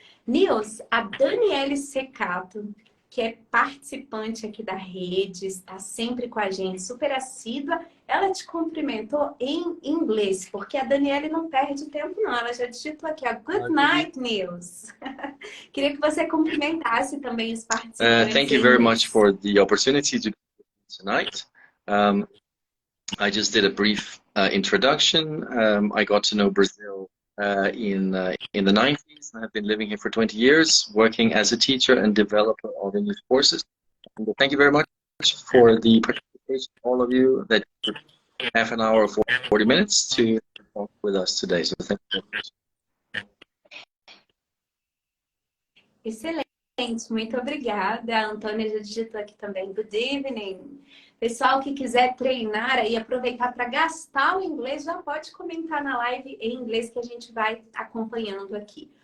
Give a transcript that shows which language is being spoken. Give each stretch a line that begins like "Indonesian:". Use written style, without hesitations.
Portuguese: Nils, a Daniele Secato, que é participante aqui da rede, está sempre com a gente, super assídua, ela te cumprimentou em inglês, porque a Daniele não perde tempo não, ela já digitou aqui, ó,
English: Good night, Nils.
Portuguese: Queria que você cumprimentasse também os participantes
English: Thank you
Portuguese: em
English: very
Portuguese: inglês.
English: much for the opportunity to be tonight. I just did a brief introduction. I got to know Brazil in the 90s. I've been living here for 20 years, working as a teacher and developer of English courses. And thank you very much for the participation, all of you, that took half an hour or 40 minutes to talk with us today. So thank you very much.
Portuguese: Excelente, muito obrigada. A Antônia já digitou aqui também.
English: Good evening.
Portuguese: Pessoal que quiser treinar e aproveitar para gastar o inglês, já pode comentar na live em inglês que a gente vai acompanhando aqui.